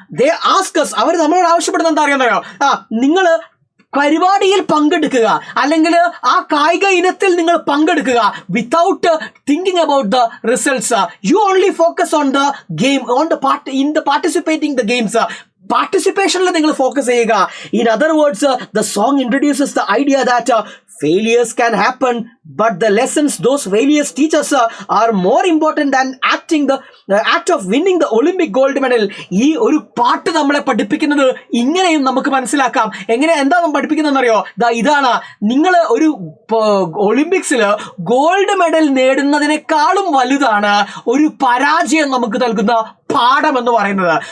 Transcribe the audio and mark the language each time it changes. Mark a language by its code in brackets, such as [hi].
[en] They ask us, [ml] അവർ നമ്മളോട് ആവശ്യപ്പെടുന്നത് എന്താ അറിയാമോ, നിങ്ങൾ പരിപാടിയിൽ പങ്കെടുക്കുക, അല്ലെങ്കിൽ ആ കായിക ഇനത്തിൽ നിങ്ങൾ പങ്കെടുക്കുക [en] Without thinking about the results. You only focus on the game, on the participating the games. [ml] പാർട്ടിസിപ്പേഷനിൽ നിങ്ങൾ ഫോക്കസ് ചെയ്യുക. [en] In other words, the song introduces the idea that failures can happen, but the lessons those failures teach us are more important than act of winning the Olympic gold medal. [ml] ഈ ഒരു പാട്ട് നമ്മളെ പഠിപ്പിക്കുന്നത് ഇങ്ങനെയും നമുക്ക് മനസ്സിലാക്കാം. എന്താണ് പഠിപ്പിക്കുന്നതെന്ന് അറിയോ, ഇതാണ്. നിങ്ങൾ ഒരു ഒളിമ്പിക്സിൽ ഗോൾഡ് മെഡൽ നേടുന്നതിനേക്കാളും വലുതാണ് ഒരു പരാജയം നമുക്ക് നൽകുന്ന പാഠം എന്ന് പറയുന്നത്.